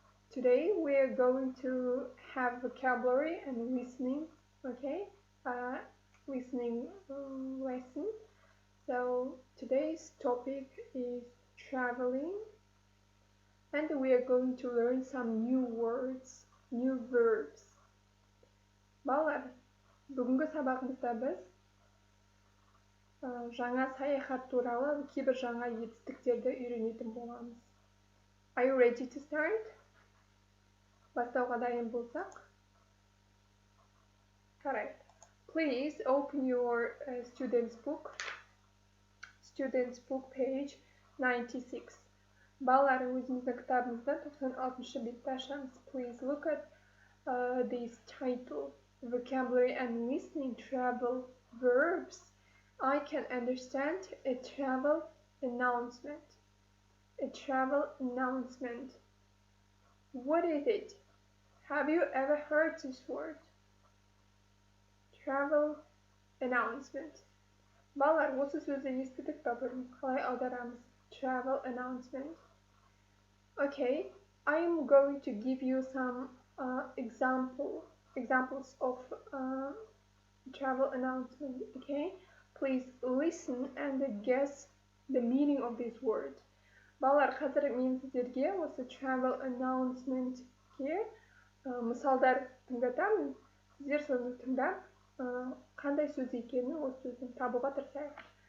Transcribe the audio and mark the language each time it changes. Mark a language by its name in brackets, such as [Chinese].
[English] Today we are going to have vocabulary and listening, okay? Listening lesson. So today's topic is traveling, and we are going to learn some new words, new verbs. [Kazakh] Балалар, бүгінгі сабағымызда біз жаңа саяхат туралы кейбір жаңа етістіктерді үйренетін боламыз. [English] Are you ready to start? [Kazakh] Бастауға дайын болсақ? [English] Correct. Please open your student's book page 96. [Kazakh] Балалар, өзіміздің кітабымызда 96 бетті ашамыз. [English] Please look at this title. Vocabulary and listening, travel verbs. I can understand a travel announcement. A travel announcement. What is it? Have you ever heard this word? Travel announcement. [Kazakh] Балалар, осы сөзді естідік па бұрын? Қалай аударамыз? Travel announcement. [English] Okay, I am going to give you some examples of travel announcement. Okay, please listen and guess the meaning of this word. [Kazakh] Балалар, қазір мен сіздерге осы travel announcement-ке мысалдар тыңдатамын. Сіздер соны тыңдап, қандай сөз екенін осы сөздің табуға тырысайық.